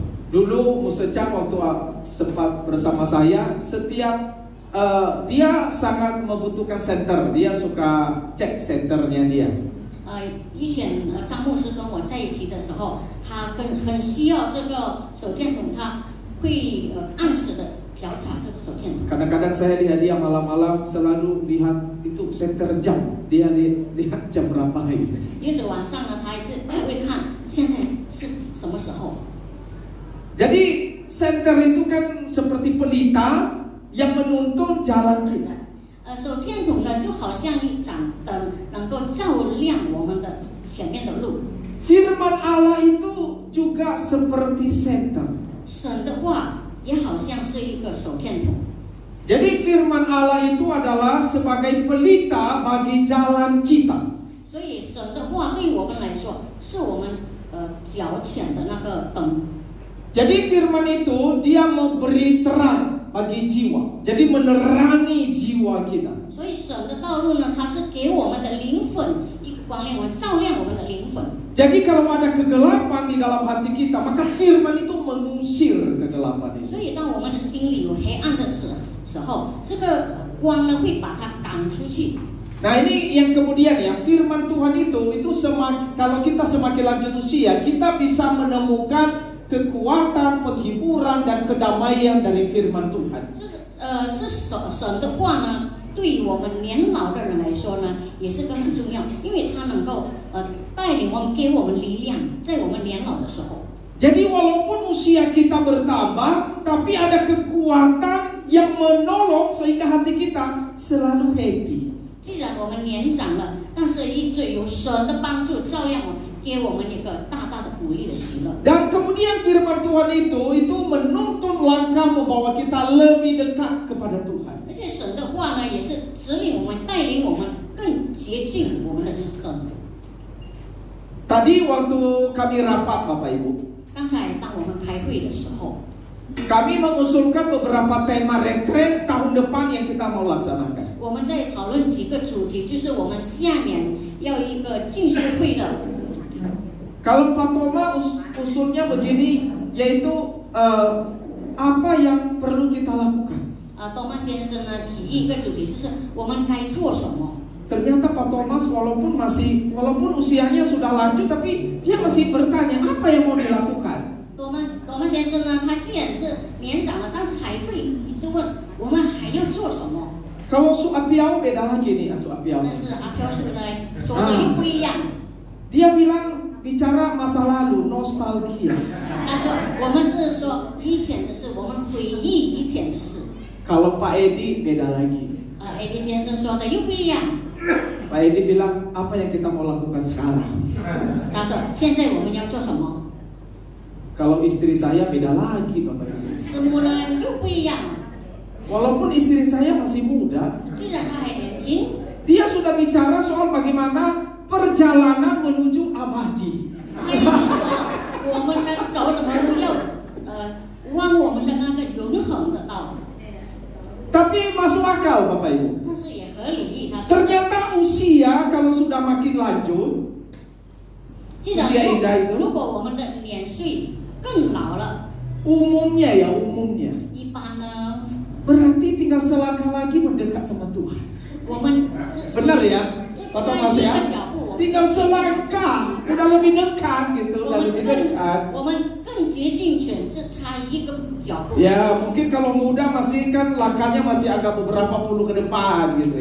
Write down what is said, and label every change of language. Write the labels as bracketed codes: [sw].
[id] Dulu Musecang waktu sempat bersama saya, setiap dia sangat membutuhkan senter. Dia suka cek senternya dia. [zh] 以前张牧师跟我在一起的时候，他很需要这个手电筒，他会按时的调查这个手电筒。 [id] Kadang-kadang saya lihat dia malam-malam selalu lihat itu senter jam, dia lihat jam berapa itu. [zh] 也许晚上呢，他一直会看现在是什么时候。 [id] Jadi senter itu kan seperti pelita yang menuntun jalan kita. [zh] 手电筒呢就好像一盏灯，能够照亮我们的前面的路。 [id] Firman Allah itu juga seperti senter. [zh] 神的话也好像是一个手电筒。 [id] Jadi firman Allah itu adalah sebagai pelita bagi jalan kita. [zh] 所以神的话对我们来说，是我们脚前的那个灯。 [id] Jadi firman itu dia memberi terang bagi jiwa. Jadi menerangi jiwa kita. [zh] 所以神的道路呢，它是给我们的灵魂一个光亮，我们照亮我们的灵魂。 [id] Jadi kalau ada kegelapan di dalam hati kita, maka firman itu mengusir kegelapan itu. [zh] 所以当我们的心里有黑暗的时候，这个光呢会把它赶出去。 [id] Nah ini yang kemudian ya, firman Tuhan itu kalau kita semakin lanjut usia, kita bisa menemukan kekuatan, penghiburan dan kedamaian dari firman Tuhan. [zh] 这个是神的话呢，对于我们年老的人来说呢，也是个很重要，因为它能够带领我们，给我们力量，在我们年老的时候。 [id] Jadi walaupun usia kita bertambah, tapi ada kekuatan yang menolong sehingga hati kita selalu happy. [zh] 既然我们年长了，但是一直有神的帮助，照样给我们一个大大的鼓励的喜乐。 [id] Dan kemudian firman Tuhan itu menuntun langkah membawa kita lebih dekat kepada Tuhan. [zh] 而且神的话呢，也是指引我们，带领我们更接近我们的神。 [id] Tadi waktu kami rapat Bapak Ibu, [zh] 刚才当我们开会的时候， [id] kami mengusulkan beberapa tema retret tahun depan yang kita mau laksanakan. [zh] 我们在讨论几个主题，就是我们下年要一个进修会的主题。 [id] Kalau Pak Toma usulnya begini, yaitu apa yang perlu kita lakukan. [zh] 多玛先生呢提议一个主题，就是我们该做什么。 [id] Ternyata Pak Thomas walaupun usianya sudah lanjut, tapi dia masih bertanya apa yang mau dilakukan. [zh] 多玛先生呢，他既然是年长了，但是还会一直问我们还要做什么。 [id] Kalau Su Apiao beda lagi nih, Su Apiao. [zh] 但是阿飘叔呢说的又不一样。 [id] Dia bilang bicara masa lalu, nostalgia. [zh] 他说我们是说以前的事，我们回忆以前的事。 [id] Kalau Pak Edi beda lagi. [zh] Edi 先生说的又不一样。 [id] Pak Edi bilang apa yang kita mau lakukan sekarang. [zh] 他说现在我们要做什么？ [id] Kalau istri saya beda lagi Bapak Ibu. [zh] 师母呢又不一样。 [id] Walaupun istri saya masih muda, [zh] 既然他还年轻， [id] dia sudah bicara soal bagaimana perjalanan menuju abadi. [zh] 他已经说我们呢走什么路要往我们的那个永恒的道。 [id] Tapi masuk akal Bapak Ibu. [zh] 但是也合理，他说。 [id] Ternyata usia kalau sudah makin lanjut, [zh] 既然 [id] usia indah itu [zh] 如果我们的年岁更老了， [id] umumnya [zh] 一般呢， [id] berarti tinggal selangkah lagi mendekat sama Tuhan. [zh] 我们 [id] Benar ya, Pak Thomas ya? Tinggal selangkah, udah lebih dekat gitu, udah lebih dekat. [zh] 我们更接近神，只差一个脚步。 [id] Ya mungkin kalau muda masih kan langkahnya masih agak beberapa puluh ke depan gitu